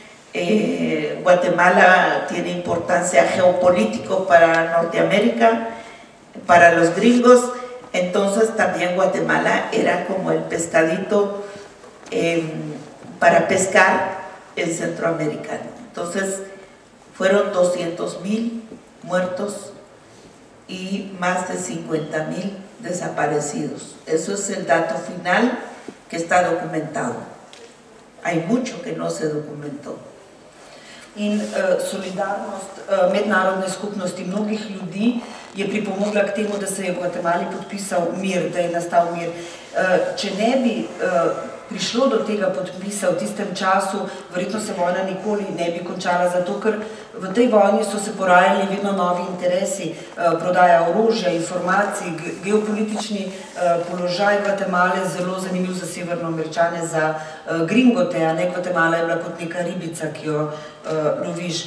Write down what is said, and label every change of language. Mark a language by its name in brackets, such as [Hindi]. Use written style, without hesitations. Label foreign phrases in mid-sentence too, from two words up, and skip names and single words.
[Spanish] Guatemala tiene importancia geopolítica para Norteamérica, para los gringos, entonces también Guatemala era como el pescadito para pescar en Centroamérica. Entonces fueron 200,000 muertos y más de 50,000 desaparecidos. Eso es el dato final que está documentado. Hay mucho que no se documentó. [Slovenian] In solidarnost mednarodne skupnosti mnogih ljudi je pripomogla k temu, da se je v Gvatemali podpisal mir, da je nastal mir. Če ne bi prišlo do tega podpisa v tistem času, verjetno se vojna nikoli ne bi končala, zato ker v tej vojni so se porajali vedno novi interesi, prodaja orožja, informacij, geopolitični položaj Gvatemale, zelo zanimiv za Severnoameričane, za gringote, a ne, Gvatemala je bila kot neka ribica, ki jo loviš.